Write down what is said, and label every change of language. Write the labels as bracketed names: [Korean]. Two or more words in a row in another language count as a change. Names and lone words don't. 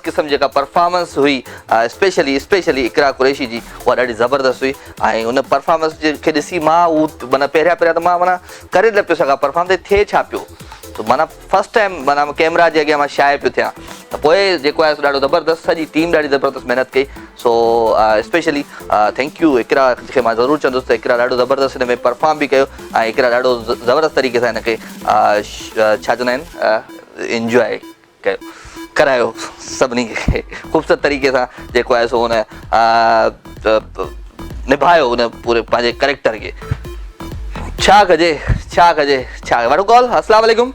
[Sindhi] क़िस्म जेका परफॉर्मेंस हुई स्पेशली इकरा कुरैशी जी उहा ॾाढी ज़बरदस्त हुई ऐं उन परफॉर्मेंस खे ॾिसी मां उहो माना पहिरियां त मां माना करे न पियो सघां परफॉर्म त थिए छा पियो तो माना [English] first time [Sindhi] माना कैमरा जे अॻियां मां शाये पियो थियां त पोइ जेको आहे सो ॾाढो ज़बरदस्त सॼी टीम ॾाढी ज़बरदस्त महिनत कई सो [English] specially thank you [Sindhi] इकरा खे मां ज़रूरु चवंदुसि त इकरा ॾाढो ज़बरदस्त हिन में परफॉर्म बि कयो ऐं इकरा ॾाढो ज़बरदस्त तरीक़े सां हिनखे छा चवंदा आहिनि इंजॉय करायो सभिनी खे ख़ूबसूरत तरीक़े सां जेको आहे सो हुन निभायो हुन पूरे पंहिंजे कैरेक्टर खे छा कजे वठो कॉल [Arabic] السلام عليكم